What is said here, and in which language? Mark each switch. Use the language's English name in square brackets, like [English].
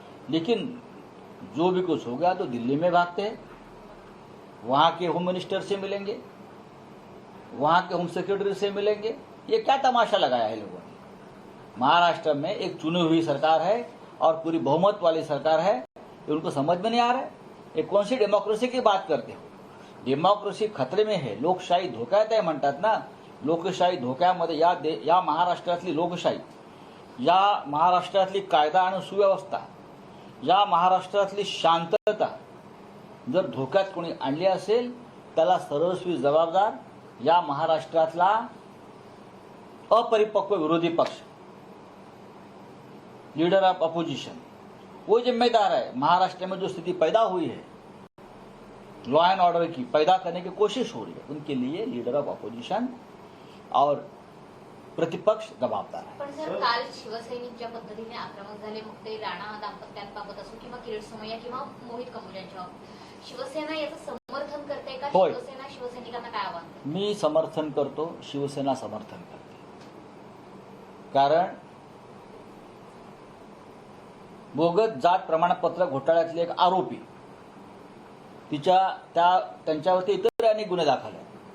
[Hindi] लेकिन जो भी कुछ हो गया तो दिल्ली में भागते हैं, वहाँ के होम मिनिस्टर से मिलेंगे, वहाँ के होम सेक्रेटरी से मिलेंगे। ये क्या तमाशा लगाया है लोगों ने? महाराष्ट्र में एक चुनी हुई सरकार है और पूरी बहुमत वाली सरकार है, ये उनको समझ में नहीं आ रहा है। ये कौन सी डेमोक्रेसी की बात करते हो? डेमोक्रेसी खतरे में है, [Marathi] लोकशाही धोक्यात आहे म्हणतात ना. लोकशाही धोक्यामध्ये या महाराष्ट्रातली लोकशाही, या महाराष्ट्रातली कायदा आणि सुव्यवस्था, या महाराष्ट्रातली शांतता जर धोक्यात कोणी आणली असेल त्याला सर्वस्वी जबाबदार या महाराष्ट्रातला अपरिपक्व विरोधी पक्ष, लीडर ऑफ अपोजिशन, [Hindi] वो जिम्मेदार है। महाराष्ट्र में जो स्थिति पैदा हुई है लॉ एंड ऑर्डर की पैदा करने की कोशिश हो रही है, उनके लिए लीडर ऑफ अपोजिशन और प्रतिपक्ष जबाबदार है. [Marathi] पण सर, काल शिवसैनिक ज्या पद्धतीने आक्रमक झाले, मग ते राणा दाम्पत्यांबाबत असो किंवा किरीट सोमय्या किंवा मोहित कपूर यांच्यावर, शिवसेना याचं समर्थन करते का? होय. शिवसेना शिवसैनिकांना काय आव्हान? मी समर्थन करतो, शिवसेना समर्थन करते. कारण बोगस जात प्रमाणपत्र घोटाळ्यातले एक आरोपी, त्यांच्यावरती इतर अनेक गुन्हे दाखल आहेत.